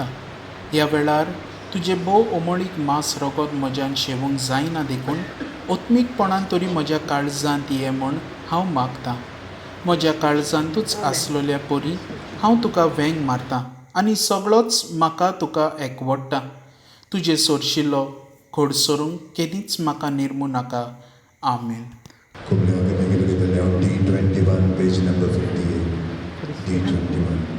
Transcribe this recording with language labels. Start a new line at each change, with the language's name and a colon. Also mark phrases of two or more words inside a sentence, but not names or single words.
Konkani: ह्या वेळार तुजे भोव ओमळीक मांस रगत म्हज्यान शेवूंक जायना देखून ओत्मीकपणान तरी म्हज्या काळजांत ये म्हूण हांव मागतां. म्हज्या काळजांतूच आसलोल्या परी हांव तुका वेंग मारतां आनी सगळोच म्हाका तुका एकवडटा. तुजे सोरशिल्लो खोडसरूंक केदींच म्हाका निर्मू नाका. आमेन.
Hindi: कुमल्या करने के लिए ले आओ D21 पेज नंबर 58 D21.